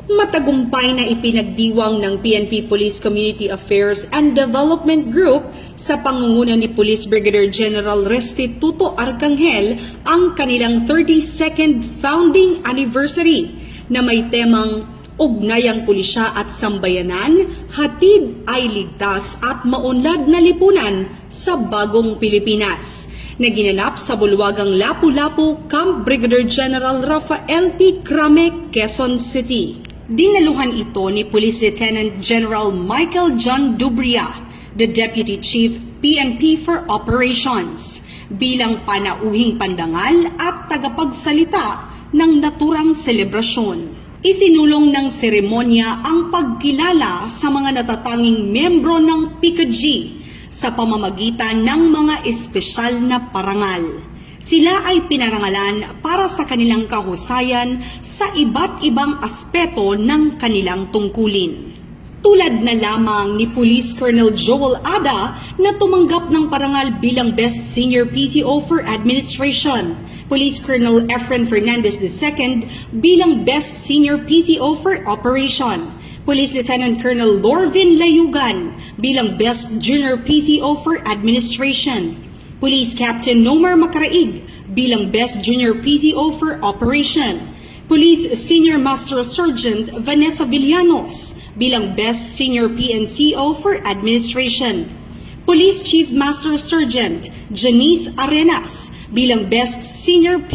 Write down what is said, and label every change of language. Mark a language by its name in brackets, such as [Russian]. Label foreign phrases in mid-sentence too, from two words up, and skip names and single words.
[Filipino] Matagumpay na ipinagdiwang ng PNP Police Community Affairs and Development Group sa pangunguna ni Police Brigadier General Restituto Arcangel ang kanilang 32nd [English] founding anniversary [Filipino] na may temang Ugnayang Pulisya at Sambayanan, hatid ay ligtas at maunlad na lipunan sa Bagong Pilipinas, na ginanap sa bulwagang Lapu-Lapu, Camp Brigadier General Rafael T. Crame, Quezon City. Dinaluhan ito ni Police Lieutenant General Michael John Dubria, [English] the Deputy Chief PNP for Operations, [Filipino] bilang panauhing pandangal at tagapagsalita ng naturang selebrasyon. Isinulong ng seremonya ang pagkilala sa mga natatanging membro ng PICAG sa pamamagitan ng mga espesyal na parangal. Sila ay pinarangalan para sa kanilang kahusayan sa iba't ibang aspeto ng kanilang tungkulin. Tulad na lamang ni Police Colonel Joel Ada na tumanggap ng parangal bilang Best Senior PCO for Administration, Police Colonel Efren Fernandez II bilang Best Senior PCO for Operation, Police Lieutenant Colonel Lorvin Layugan bilang Best Junior PCO for Administration, Police Captain Nomar Macaraig bilang Best Junior PCO for Operation, Police Senior Master Sergeant Vanessa Villanos bilang Best Senior PNCO for Administration, Police Chief Master Sergeant Janice Arenas bilang Best Senior